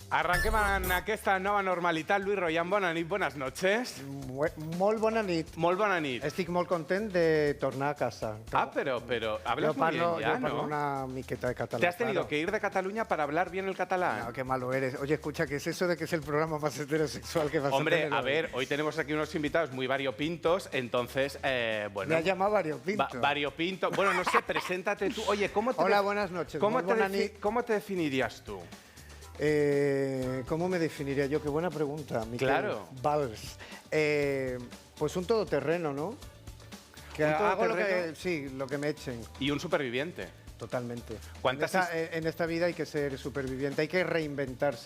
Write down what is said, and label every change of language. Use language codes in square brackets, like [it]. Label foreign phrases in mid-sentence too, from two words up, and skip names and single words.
[ca] Arranquem en aquesta nova normalitat. Lluís Royan, bona nit, [es] bones noches. [ca] Molt bona nit. Molt bona nit. Estic molt content de tornar a casa. [es] Ah, pero hablas muy bien ya, [ca] yo parlo [es] ¿no? [ca] una miqueta de catalán. [es] ¿Te has tenido claro. que ir de Cataluña para hablar bien el catalán? No, qué malo eres. Oye, escucha, ¿qué es eso de que es el programa más heterosexual que vas a Hombre, tener a hoy? ver, hoy tenemos aquí unos invitados muy variopintos, entonces, bueno... Me has llamado variopinto. Variopinto. Bueno, no sé, preséntate tú. Oye, ¿cómo te... Hola, buenas noches. ¿Cómo [ca] Molt bona nit. [es] ¿Cómo te definirías tú? ¿Cómo me definiría yo? Qué buena pregunta, Miquel Claro. Valls. Pues un todoterreno, ¿no? Que ¿Un hago todoterreno? lo que me echen. Y un superviviente. Totalmente. ¿Cuántas En esta vida hay que ser superviviente, hay que reinventarse.